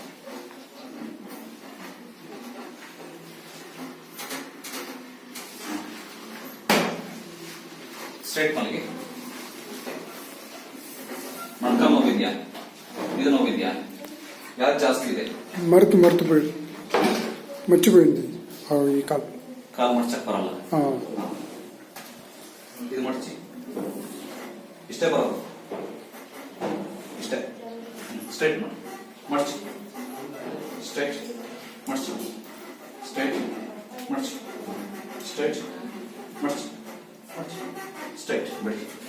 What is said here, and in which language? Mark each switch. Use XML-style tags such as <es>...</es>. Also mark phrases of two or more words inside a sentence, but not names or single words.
<kn>ಸ್ಟ್ರೈಟ್ ಮಲಗಿ. ಮೊಣಕಾಲು ನೋವಿದ್ಯಾ? ಇದು ನೋವಿದ್ಯಾ? ಯಾವ್ದು ಜಾಸ್ತಿ ಇದೆ?</kn> <te>మర్చిపోయింది ఈ కాలు</te> <kn>ಮಡ್ಚಕ್ ಬರಲ್ಲ. ಇದು ಮಡ್ಚಿ. ಇಷ್ಟೇ ಬರೋದು, ಇಷ್ಟೇ. ಸ್ಟ್ರೈಟ್ ಮಾಡಿ, ಮಡ್ಚಿ, ಸ್ಟ್ರೈಟ್ ಮಡ್ಚಿ, ಸ್ಟ್ರೈಟ್ ಮಡ್ಚಿ, ಸ್ಟ್ರೈಟ್ ಮಡ್ಚಿ, ಮಡ್ಚಿ, ಸ್ಟ್ರೈಟ್ ಬಿಡಿ.</kn>